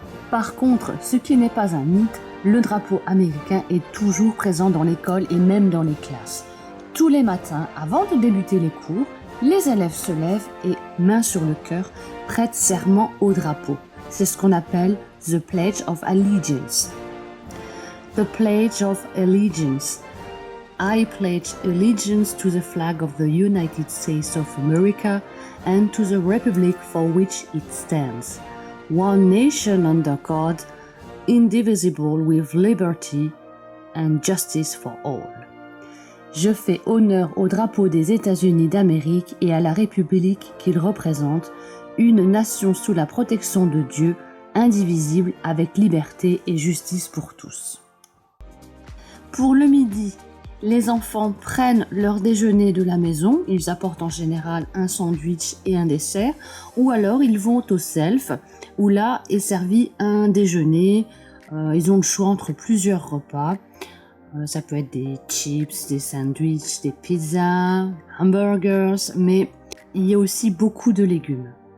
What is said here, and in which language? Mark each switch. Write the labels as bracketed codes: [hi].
[fr] Par contre, ce qui n'est pas un mythe, le drapeau américain est toujours présent dans l'école et même dans les classes. Tous les matins, avant de débuter les cours, les élèves se lèvent et, main sur le cœur, prêtent serment au drapeau. C'est ce qu'on appelle the Pledge of Allegiance. [en] The Pledge of Allegiance. I pledge allegiance to the flag of the United States of America and to the republic for which it stands. One nation under God, indivisible with liberty and justice for all. [fr] Je fais honneur au drapeau des États-Unis d'Amérique et à la République qu'il représente, une nation sous la protection de Dieu, indivisible avec liberté et justice pour tous. Pour le midi, les enfants prennent leur déjeuner de la maison, ils apportent en général un sandwich et un dessert, ou alors ils vont au self, où là est servi un déjeuner, ils ont le choix entre plusieurs repas, ça peut être des chips, des sandwichs, des pizzas, hamburgers, mais il y a aussi beaucoup de légumes.